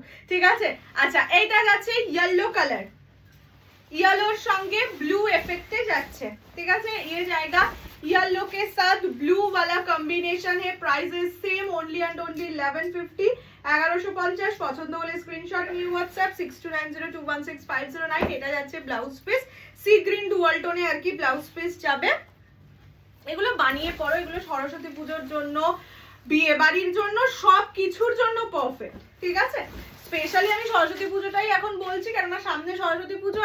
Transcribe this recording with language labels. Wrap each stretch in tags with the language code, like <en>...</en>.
<bn>ঠিক আছে, আচ্ছা এইটা যাচ্ছে येलो কালার, येलोर সঙ্গে ব্লু এফেক্টে যাচ্ছে। ঠিক আছে,</bn> <hi>ये जाएगा येलो के साथ ब्लू वाला कॉम्बिनेशन है।</hi> <en>Price is same only and only 1150 1150।</en> <bn>পছন্দ হলে স্ক্রিনশট নিয়ে হোয়াটসঅ্যাপ 6290216509। এটা যাচ্ছে blouse piece, sea green dual টোনে আর কি ব্লাউজ পিস যাবে। এগুলো বানিয়ে পড়ো, এগুলো সরস্বতী পূজার জন্য, বিয়ে বাড়ির জন্য, সব কিছুর জন্য পারফেক্ট। ঠিক আছে, স্পেশালি আমি সরস্বতী পুজোটাই এখন বলছি, কেননা সামনে সরস্বতী পুজো।</bn>